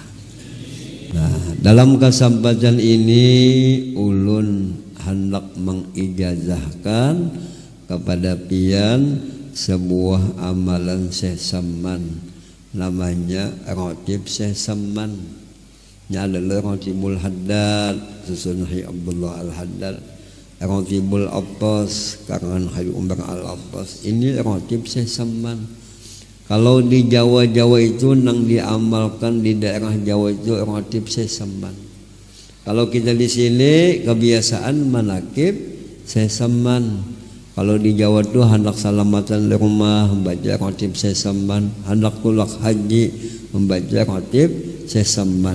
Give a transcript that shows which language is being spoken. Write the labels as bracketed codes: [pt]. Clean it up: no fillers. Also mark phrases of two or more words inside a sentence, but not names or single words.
[bjn] Nah dalam kesempatan ini ulun hendak mengijazahkan kepada pian sebuah amalan sesaman, namanya rotib sesaman. Nya adalah rotibul haddad susun Hai Abdullah al-Haddad, rotibul Abbas karangan Hai Umar al-Abbas. Ini rotib sesaman. Kalau di Jawa-Jawa itu nang diamalkan, di daerah Jawa itu rotib sesaman. Kalau kita di sini kebiasaan manakib sesaman. Kalau di Jawa itu hendak salamatan di rumah membaca rotib sesaman, hendak tulak haji membaca rotib sesaman.